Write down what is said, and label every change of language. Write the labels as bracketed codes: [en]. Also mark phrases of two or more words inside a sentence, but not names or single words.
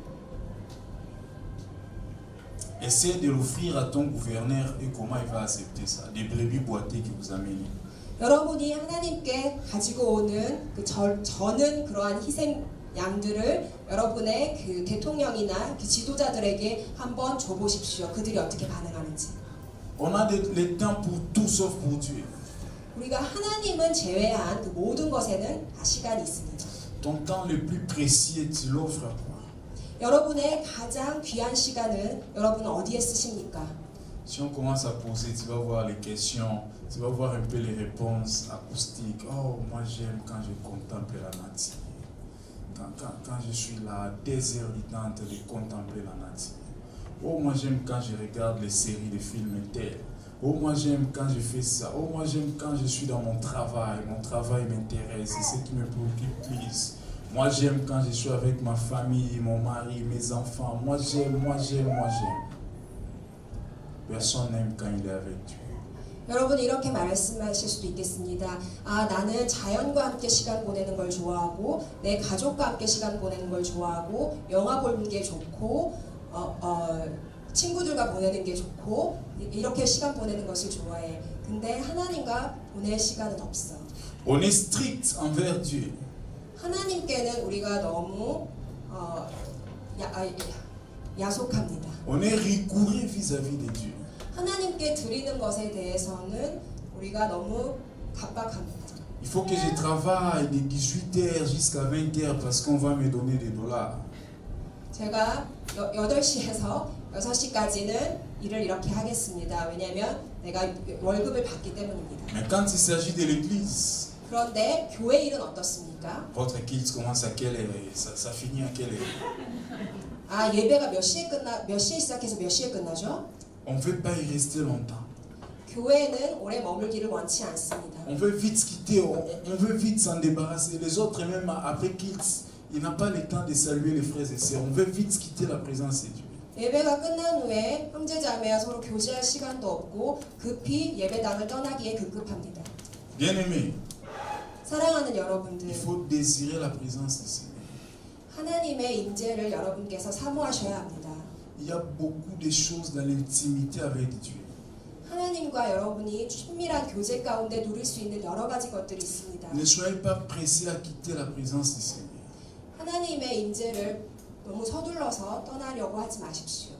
[fr] Essaie de l'offrir à ton gouverneur et comment il va accepter ça. Des brebis boîtiers que vous amenez. [ko] 여러분이 하나님께 가지고 오는 저는 그러한 희생 양들을 여러분의 그 대통령이나 그 지도자들에게 한번 줘보십시오. 그들이 어떻게 반응하는지. [fr] On a le temps pour tout sauf pour Dieu. [ko] 우리가 하나님은 제외한 그 모든 것에는 다 시간이 있습니다. [fr] Ton temps le plus précieux, tu l'offres à quoi? [ko] 여러분의 가장 귀한 시간은 여러분은 어디에 쓰십니까? [fr] Si on commence à poser, tu vas voir les questions, tu vas voir un peu les réponses acoustiques. Oh, moi j'aime quand je contemple la nature. Quand je suis là, des heures du temps de contempler la nature. Oh, moi j'aime quand je regarde les séries de films tels. Oh, moi j'aime quand je fais ça. Oh, moi j'aime quand je suis dans mon travail. Mon travail m'intéresse, c'est ce qui me préoccupe plus. Moi j'aime quand je suis avec ma famille, mon mari, mes enfants. Moi j'aime. Personne n'aime quand il est avec Dieu. [ko] 여러분 이렇게 말씀하실 수도 있겠습니다. 아, 나는 자연과 함께 시간 보내는 걸 좋아하고 내 가족과 함께 시간 보내는 걸 좋아하고 영화 보는 게 좋고 친구들과 보내는 게 좋고 이렇게 시간 보내는 것을 좋아해. 근데 하나님과 보낼 시간은 없어. [fr] On est strict envers Dieu. [ko] 하나님께는 우리가 너무 야속합니다. [fr] On est rigoureux vis-à-vis de Dieu. [ko] 하나님께 드리는 것에 대해서는 우리가 너무 갑박합니다. [fr] Il faut que je travaille de 18h jusqu'à 20h parce qu'on va me donner des dollars. [ko] 제가 8시에서 6시까지는 일을 이렇게 하겠습니다. 왜냐하면 내가 월급을 받기 때문입니다. [fr] Mais quand il s'agit de l'église, [ko] 그런데 교회 일은 어떻습니까? [fr] votre culte commence à quelle heure? Ça finit à quelle heure? [ko] 아, 예배가 몇 시에 시작해서 몇 시에 끝나죠? [fr] On ne veut pas y rester longtemps. [ko] 교회는 오래 머물기를 원치 않습니다. [fr] On veut vite quitter, on veut vite s'en débarrasser. Les autres, même après qu'ils, ils n'ont pas le temps de saluer les frères et sœurs. On veut vite quitter la présence de Dieu. [ko] 예배가 끝난 후에 형제자매와 서로 교제할 시간도 없고 급히 예배당을 떠나기에 급급합니다. [fr] Bien-aimés, [ko] 사랑하는 여러분들, [fr] il faut désirer la présence du Seigneur. [ko] 하나님의 임재를 여러분께서 사모하셔야 합니다. [fr] Il y a beaucoup de choses dans l'intimité avec Dieu. [ko] 하나님과 여러분이 친밀한 교제 가운데 누릴 수 있는 여러 가지 것들이 있습니다. [fr] Ne soyez pas pressés à quitter la présence du Seigneur. [ko] 하나님의 임재를 너무 서둘러서 떠나려고 하지 마십시오.